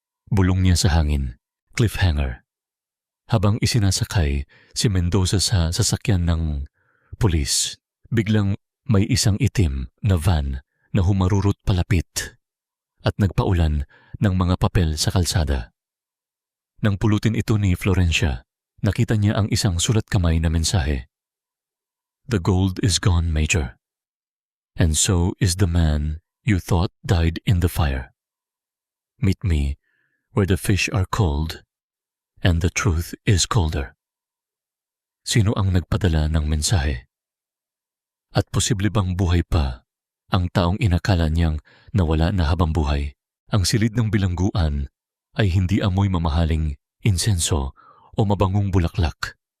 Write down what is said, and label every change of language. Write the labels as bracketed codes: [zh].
[tl] Bulong niya sa hangin, cliffhanger. Habang isinasakay si Mendoza sa sasakyan ng pulis, biglang may isang itim na van na humarurot palapit at nagpaulan ng mga papel sa kalsada. Nang pulutin ito ni Florencia, nakita niya ang isang sulat kamay na mensahe. [en] The gold is gone, Major. And so is the man you thought died in the fire. Meet me where the fish are cold and the truth is colder. [tl] Sino ang nagpadala ng mensahe? At posible bang buhay pa ang taong inakala niyang nawala na habang buhay? Ang silid ng bilangguan ay hindi amoy mamahaling insenso o mabangong bulaklak.